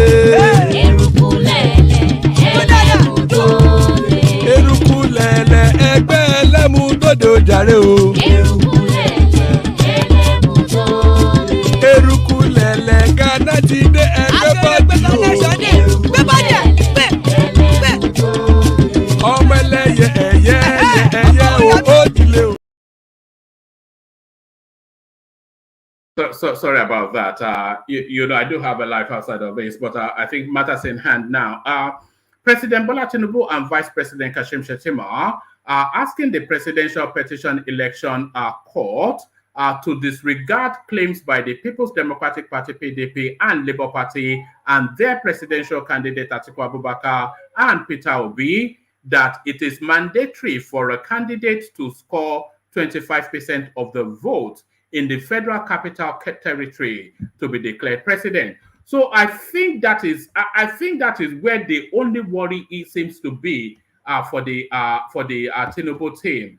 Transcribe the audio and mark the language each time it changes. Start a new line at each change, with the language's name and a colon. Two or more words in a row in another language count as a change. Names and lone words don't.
Yoruba: Eruku lẹ̀lẹ̀ ẹgbẹ́ ẹlẹ́mùdóde ó jàre o. Eruku lẹ̀lẹ̀ Ghana ti dé ẹgbẹ́ bọ́ọ̀dì o. Ọmọ ẹlẹ́yẹ ẹ̀yẹ ẹ̀yẹ o ó dilé o.
English: So sorry about that. You know, I do have a life outside of this, but I think matters in hand now. President Bola Tinubu and Vice President Kashim Shettima are asking the presidential petition election court to disregard claims by the People's Democratic Party (PDP) and Labour Party and their presidential candidate Atiku Abubakar and Peter Obi that it is mandatory for a candidate to score 25% of the vote in the Federal Capital Territory to be declared president. So I think that is where the only worry seems to be for the Tinubu team.